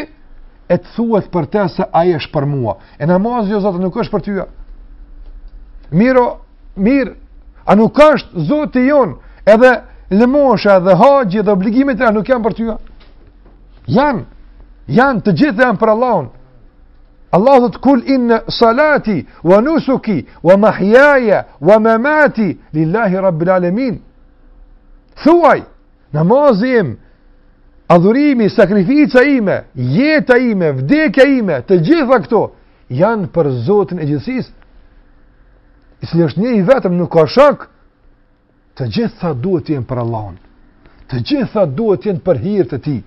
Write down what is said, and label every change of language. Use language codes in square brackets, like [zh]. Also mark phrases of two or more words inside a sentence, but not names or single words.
[sq] E të thuhet për te se ai është për mua. E namazi o Zotë nuk është për tyja. Mirë, a nuk është Zoti jon, edhe lëmosha dhe haxhi dhe obligimet e nuk janë për tyja. Janë të gjitha janë për Allahun. [ar] Allah dhëtë قل إن صلاتي ونسكي ومحياي ومماتي لله رب العالمين. [sq] Thuaj, namazi im, adhurimi, sakrifica ime, jeta ime, vdekja ime, të gjitha këto janë për Zotin e gjithësisë. I cili është një I vetëm, nuk ka shak. Të gjitha duhet të jenë për Allahun. Të gjitha duhet të jenë për hir të Tij.